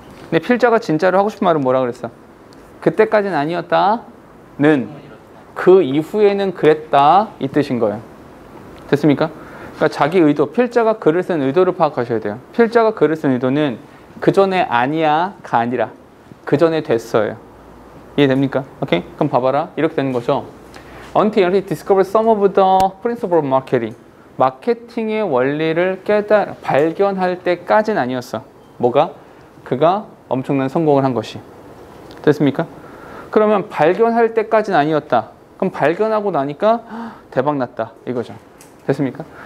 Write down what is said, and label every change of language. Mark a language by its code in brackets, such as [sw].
[ko] 근데 필자가 진짜로 하고 싶은 말은 뭐라 그랬어? 그때까지는 아니었다는 그 이후에는 그랬다 이 뜻인 거예요. 됐습니까? 그러니까 자기 의도, 필자가 글을 쓴 의도를 파악하셔야 돼요. 필자가 글을 쓴 의도는 그 전에 아니야가 아니라 그 전에 됐어요. 이해됩니까? 오케이? 그럼 봐봐라. 이렇게 되는 거죠. [en] Until he discovered some of the principles of marketing. [ko] 마케팅의 원리를 발견할 때까지는 아니었어. 뭐가? 그가 엄청난 성공을 한 것이. 됐습니까? 그러면 발견할 때까지는 아니었다. 그럼 발견하고 나니까 대박 났다. 이거죠. 됐습니까?